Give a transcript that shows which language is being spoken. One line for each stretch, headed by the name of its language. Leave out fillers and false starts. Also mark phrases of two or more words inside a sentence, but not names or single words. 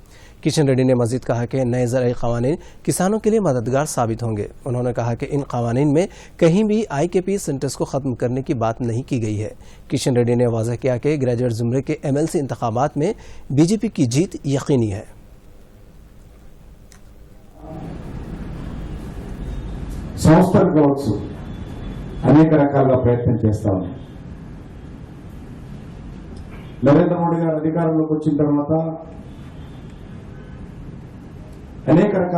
Urdu: کشن ریڈی نے مزید کہا کہ نئے زرعی قوانین کسانوں کے لیے مددگار ثابت ہوں گے۔ انہوں نے کہا کہ ان قوانین میں کہیں بھی آئی کے پی سینٹرز کو ختم کرنے کی بات نہیں کی گئی ہے۔ کشن ریڈی نے واضح کیا کہ گریجویٹ زمرے کے ایم ایل سی انتخابات میں بی جے پی کی جیت یقینی ہے۔
Telugu: సంస్థలు కావచ్చు అనేక రకాలుగా ప్రయత్నం చేస్తా ఉన్నాయి। నరేంద్ర మోడీ గారు అధికారంలోకి వచ్చిన తర్వాత అనేక రకాల